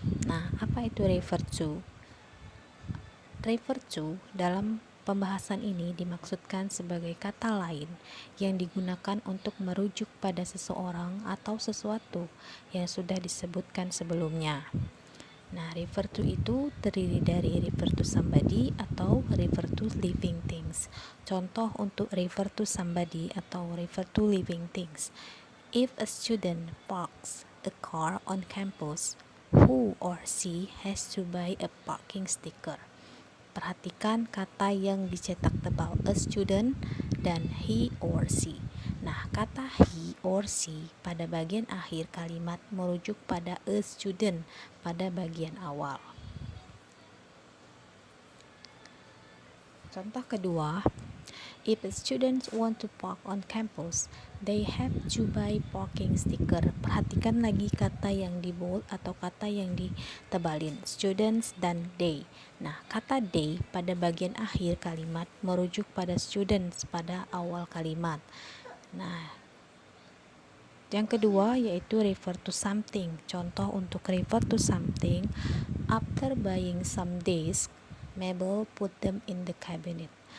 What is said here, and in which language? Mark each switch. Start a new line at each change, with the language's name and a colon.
Indonesian: Nah, apa itu refer to? Refer to dalam pembahasan ini dimaksudkan sebagai kata lain yang digunakan untuk merujuk pada seseorang atau sesuatu yang sudah disebutkan sebelumnya. Nah, refer to itu terdiri dari refer to somebody atau refer to living things. Contoh untuk refer to somebody atau refer to living things.
English: If a student parks a car on campus, who or she has to buy a parking sticker.
Indonesian: Perhatikan kata yang dicetak tebal, a student dan he or she. Nah, kata he or she pada bagian akhir kalimat merujuk pada a student pada bagian awal. Contoh kedua,
English: if students want to park on campus, they have to buy parking sticker.
Indonesian: Perhatikan lagi kata yang di bold atau kata yang ditebalin, students dan they. Nah, kata they pada bagian akhir kalimat merujuk pada students pada awal kalimat. Nah, yang kedua yaitu refer to something. Contoh untuk
English: refer to something, after buying some desks, Mabel put them in the cabinet.